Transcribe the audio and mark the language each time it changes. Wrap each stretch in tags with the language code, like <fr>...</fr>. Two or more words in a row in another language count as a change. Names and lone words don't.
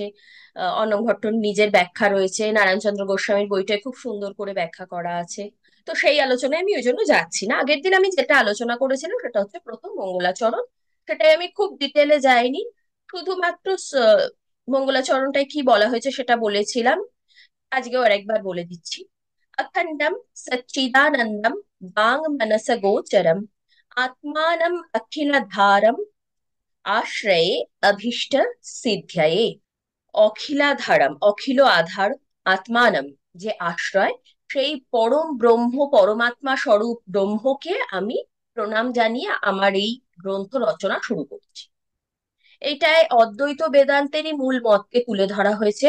<bn>অর্ণব ভট্টর নিজের ব্যাখ্যা রয়েছে, নারায়ণচন্দ্র গোস্বামীর বইটায় খুব সুন্দর করে ব্যাখ্যা করা আছে। তো সেই আলোচনায় আমি ওই জন্য যাচ্ছি না। আগের দিন আমি যেটা আলোচনা করেছিলাম সেটা হচ্ছে প্রথম মঙ্গলাচরণ। সেটাই আমি খুব ডিটেলে যাইনি, শুধুমাত্র মঙ্গলাচরণটায় কি বলা হয়েছে সেটা বলেছিলাম। আজকেও আরেকবার বলে দিচ্ছি।</bn> <sa>अखंडम सच्चिदानंदम वांग मनस गोचरम आत्मानम अखिलधारम आश्रये अभीष्ट सिद्ध्यये। অখিলাধারম, অখিল আধার, আত্মানম</sa> <bn>যে আশ্রয়, সেই পরম ব্রহ্ম পরমাত্মা স্বরূপ ব্রহ্মকে আমি প্রণাম জানিয়ে আমার এই গ্রন্থ রচনা শুরু করছি। এইটায় অদ্বৈত বেদান্তেরই মূল মতকে তুলে ধরা হয়েছে।</bn>